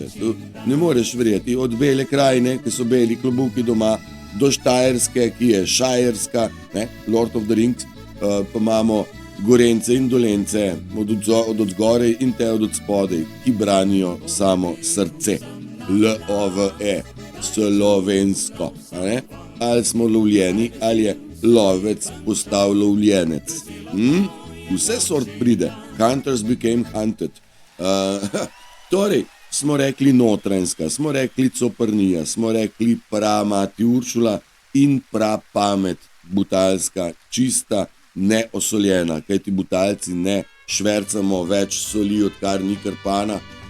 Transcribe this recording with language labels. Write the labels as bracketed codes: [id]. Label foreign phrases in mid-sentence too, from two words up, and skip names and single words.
[sl] To ne moreš verjeti, od Bele krajine, ki so beli klobuki doma, do Štajerske, ki je šajerska, ne, Lord of the Rings, pa imamo Gorence in Dolence, od odzgorej in te od spodaj, ki branijo samo srce. L-O-V-E, slovensko, a ne? Ali smo lovljeni, ali je lovec postal lovljenec. Vse sort pride, [en] hunters became hunted. [sl] Torej, smo rekli Notranjska, smo rekli Coprnija, smo rekli Pramati Uršula in Prapamet Butalska, čista, neosoljena, kajti Butalci ne švercamo več soli, odkar ni Krpana.